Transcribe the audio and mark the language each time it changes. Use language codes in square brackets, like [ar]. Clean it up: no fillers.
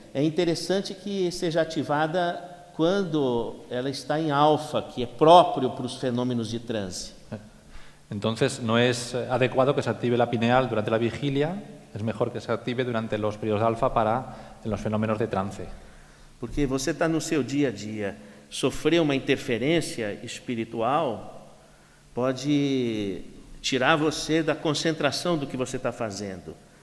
[pt] É interessante que seja ativada quando ela está em alfa, que é próprio para os fenômenos de transe. [es] Entonces, no es adecuado que se active la pineal durante la vigilia, es mejor que se active durante los periodos de alfa para los fenómenos de trance. [pt] Porque você está no seu dia a dia, sofrer uma interferência espiritual pode tirar você da concentração do que você está fazendo.